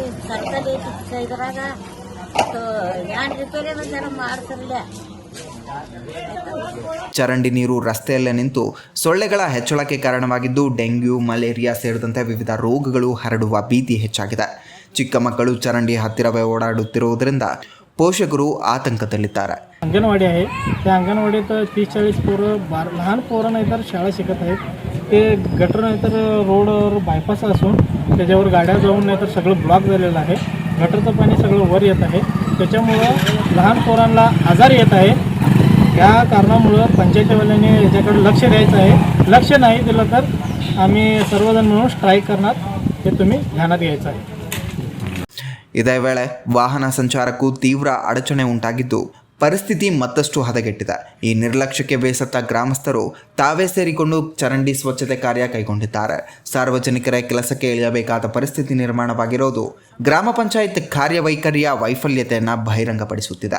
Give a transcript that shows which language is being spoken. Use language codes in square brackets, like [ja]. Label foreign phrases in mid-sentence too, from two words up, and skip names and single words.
[kn] ಸರ್ಕಲ್ ಐತಿ ಇದ್ರಾಗ ಏನ್ ರಿಪೇರಿ ಜನ ಮಾಡ್ತಿರ್ಲಿಲ್ಲ. ಚರಂಡಿ ನೀರು ರಸ್ತೆಯಲ್ಲೇ ನಿಂತು ಸೊಳ್ಳೆಗಳ ಹೆಚ್ಚಳಕ್ಕೆ ಕಾರಣವಾಗಿದ್ದು ಡೆಂಗ್ಯೂ, ಮಲೇರಿಯಾ ಸೇರಿದಂತೆ ವಿವಿಧ ರೋಗಗಳು ಹರಡುವ ಭೀತಿ ಹೆಚ್ಚಾಗಿದೆ. ಚಿಕ್ಕ ಮಕ್ಕಳು ಚರಂಡಿ ಹತ್ತಿರವೇ ಓಡಾಡುತ್ತಿರುವುದರಿಂದ ಪೋಷಕರು ಆತಂಕದಲ್ಲಿದ್ದಾರೆ. [mr] अंगणवाडी आहे. त्या अंगणवाडीत 30-40 पोरं लहान पोरांना इतर शाळा शिकत आहेत. ते गटर नाहीतर रोडवर बायपास असून त्याच्यावर गाड्या जाऊन नाहीतर सगळं ब्लॉक झालेलं आहे. गटरचं पाणी सगळं वर येत आहे. त्याच्यामुळं लहान पोरांना आजार येत आहे. त्या कारणामुळं पंचायतीवाल्यांनी याच्याकडे लक्ष द्यायचं आहे. लक्ष नाही दिलं तर आम्ही सर्वजण मिळून स्ट्राईक करणार, हे तुम्ही ध्यानात घ्यायचं आहे. [kn] ಇದೇ ವೇಳೆ ವಾಹನ ಸಂಚಾರಕ್ಕೂ ತೀವ್ರ ಅಡಚಣೆ ಉಂಟಾಗಿದ್ದು ಪರಿಸ್ಥಿತಿ ಮತ್ತಷ್ಟು ಹದಗೆಟ್ಟಿದೆ. ಈ ನಿರ್ಲಕ್ಷ್ಯಕ್ಕೆ ಬೇಸತ್ತ ಗ್ರಾಮಸ್ಥರು ತಾವೇ ಸೇರಿಕೊಂಡು ಚರಂಡಿ ಸ್ವಚ್ಛತೆ ಕಾರ್ಯ ಕೈಗೊಂಡಿದ್ದಾರೆ. ಸಾರ್ವಜನಿಕರ ಕೆಲಸಕ್ಕೆ ಇಳಿಯಬೇಕಾದ ಪರಿಸ್ಥಿತಿ ನಿರ್ಮಾಣವಾಗಿರೋದು ಗ್ರಾಮ ಪಂಚಾಯತ್ ಕಾರ್ಯವೈಖರಿಯ ವೈಫಲ್ಯತೆಯನ್ನು ಬಹಿರಂಗಪಡಿಸುತ್ತಿದೆ.